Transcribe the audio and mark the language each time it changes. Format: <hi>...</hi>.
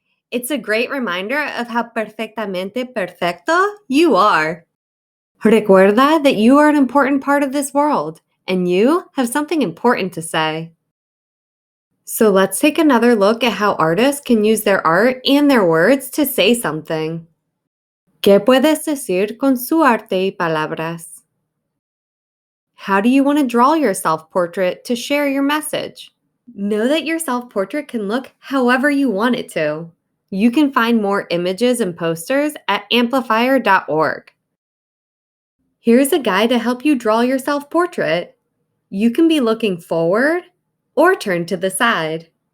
<en>It's a great reminder of how</en> <es>perfectamente perfecto</es> <en>you are.</en> <es>Recuerda</es> <en>that you are an important part of this world, and you have something important to say. So let's take another look at how artists can use their art and their words to say something.</en> <es>¿Qué puedes decir con su arte y palabras?</es> <en>How do you want to draw your self-portrait to share your message? Know that your self-portrait can look however you want it to. You can find more images and posters at amplifier.org. Here's a guide to help you draw your self-portrait. You can be looking forward or turned to the side.</en>